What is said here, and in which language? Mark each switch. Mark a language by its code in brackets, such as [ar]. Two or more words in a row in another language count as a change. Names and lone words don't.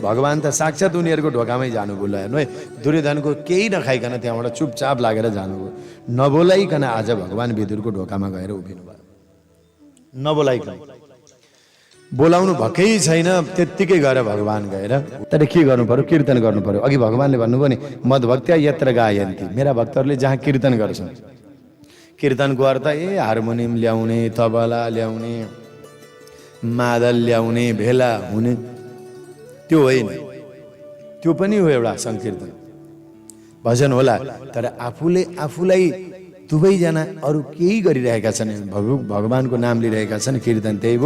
[ne] भगवान् त साक्षात् उनीहरूको ढोकामै जानु भुल्यो। हेर्नु है, दुर्योधनको केही नखाइकन त्यहाँबाट चुपचाप लागेर जानुभयो, नबोलाइकन आज भगवान् विदुरको ढोकामा गएर उभिनु भयो, नबोलाइकन। बोलाउनु भएकै छैन, त्यत्तिकै गएर भगवान् गएर। तर के गर्नु पर्यो? कीर्तन गर्नु पर्यो। अघि भगवान्ले भन्नुभयो नि [sa] मद्भक्त्या यत्र गायन्ति, [ne] मेरा भक्तहरूले जहाँ कीर्तन गर्छन्, कीर्तनको अर्थ हार्मोनियम ल्याउने, तबला ल्याउने, मादल ल्याउने, भेला हुने त्यो होइन। त्यो पनि हो एउटा सङ्कीर्तन, भजन होला। तर आफूलाई दुवैजना अरू केही गरिरहेका छन्, भगवानको नाम लिइरहेका छन्, कीर्तन त्यही भयो।